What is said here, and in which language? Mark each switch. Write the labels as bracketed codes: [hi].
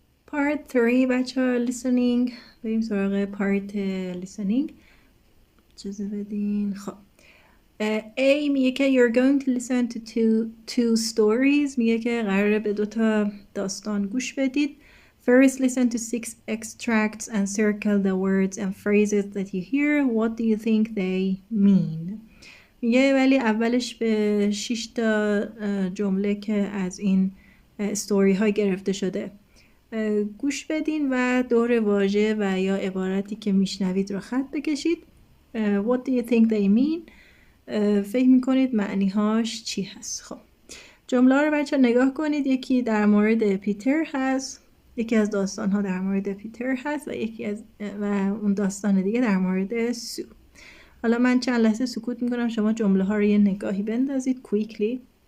[en] Part 3 بچه listening. [fa] بریم سراغ [en] part listening. [fa] اجازه بدین. خب A میگه که [en] you're going to listen to two stories. [fa] میگه که قراره به 2 تا داستان گوش بدید. [en] First listen to 6 extracts and circle the words and phrases that you hear. What do you think they mean? [fa] میگه ولی اولش به 6 تا جمله که از این استوری ها گرفته شده گوش بدین و دور واژه و یا عبارتی که میشنوید رو خط بکشید. [en] What do you think they mean? [fa] فکر میکنید معنی هاش چی هست؟ خب جمله رو بچه نگاه کنید. یکی در مورد پیتر هست، یکی از داستان ها در مورد پیتر هست و اون داستان دیگه در مورد سو. حالا من چند لحظه سکوت میکنم، شما جمله ها رو یه نگاهی بندازید کویکلی.